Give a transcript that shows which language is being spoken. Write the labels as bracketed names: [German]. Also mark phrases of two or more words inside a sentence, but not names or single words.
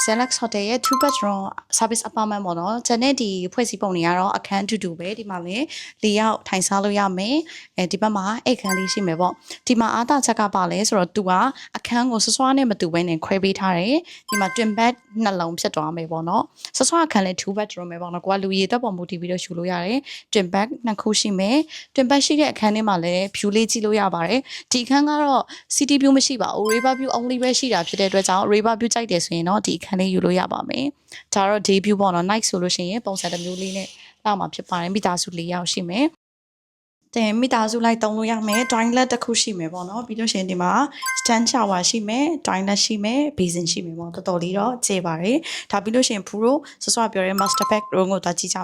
[Burmese] Select Hotel ရဲ့ [English] 2 bedroom service apartment [Burmese] ပေါ့နော်။ဂျန်နဲ့ဒီဖွဲ့စည်းပုံတွေကတော့အခန်းတူတူပဲဒီမှာလည်း၄ယောက်ထိုင်စားလို့ရမယ်။ဒီဘက်မှာအိတ်ခန်းလေးရှိမယ်ပေါ့။ဒီမှာအားသာချက်ကပါလဲဆိုတော့သူကအခန်းကိုဆွဆွနဲ့မတူဘဲနဲ့ခွဲပေးထားတယ်။ဒီမှာ [English] twin bed [Burmese] နှလုံးဖြစ်သွားမယ်ပေါ့နော်။ဆွအခန်းလည်း [English] 2 bedroom [Burmese] ပဲပေါ့ နော်။ကိုကလူရည်သက်ပေါ်မူတည်ပြီးတော့ယူလို့ရတယ်။ [English] twin bed [Burmese] 2ခုရှိမယ်။ [English] twin bed [Burmese] ရှိတဲ့အခန်းထဲမှာလည်း view လေးကြည့်လို့ရပါတယ်။ဒီအခန်းကတော့ [English] city view [Burmese] မရှိပါဘူး [English] river view only [Burmese] ပဲရှိတာဖြစ်တဲ့အတွက်ကြောင့် [English] river view [Burmese] ကြိုက်တယ်ဆိုရင်တော့ဒီအခန်းလေးယူလို့ရ ပါမယ်။ဒါတော့ [English] day view [Burmese] ပေါ့နော် night ဆိုလို့ရှိရင်ပုံစံတစ်မျိုးလေးနဲ့လာမှာဖြစ်ပါတယ်မိသားစု၄ယောက်ရှိမယ်။တင်မိသားစုလိုက်သုံးလို့ရမယ် toilet တစ်ခုရှိမယ်ပေါ့နော်ပြီးလို့ ရှိရင်ဒီမှာ [English] stand shower [Burmese] ရှိမယ် toilet ရှိမယ် basin ရှိမယ်ပေါ့တော်တော်လေးတော့ကျေပါတယ်။ဒါပြီးလို့ရှိရင်ဖူတို့ဆွဆွပြောတဲ့ [English] master bedroom [Burmese] ကိုသွားကြည့်ကြ